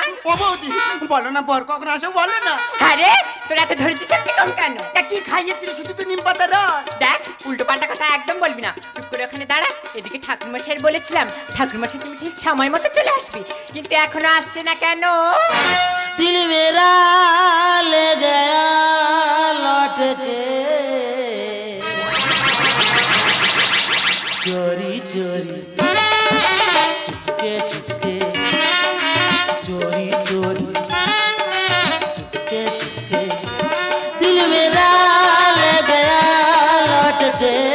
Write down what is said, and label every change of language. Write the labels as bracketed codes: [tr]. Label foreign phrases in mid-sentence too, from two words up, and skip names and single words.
[bn] ও বৌদি বলো না, বর কখন আসো বলো না। আরে তোরা এত ধৈর্য শক্তি কম কেন? তা কি খাইয়েছিল? শুধু তো নিম পাতার রস। দেখ, উল্টো পাল্টা কথা একদম বলবি না, চুপ করে ওখানে দাঁড়া। এদিকে ঠাকুরমশাইয়ের বলেছিলাম, ঠাকুরমশাই তুমি ঠিক সময় মতো চলে আসবি, কিন্তু এখনো আসছে না কেন? [hi] दिल मेरा ले गया लौट के, चोरी चोरी चुपके चुपके, चोरी चोरी चुपके चुपके, दिल मेरा ले गया लौट के,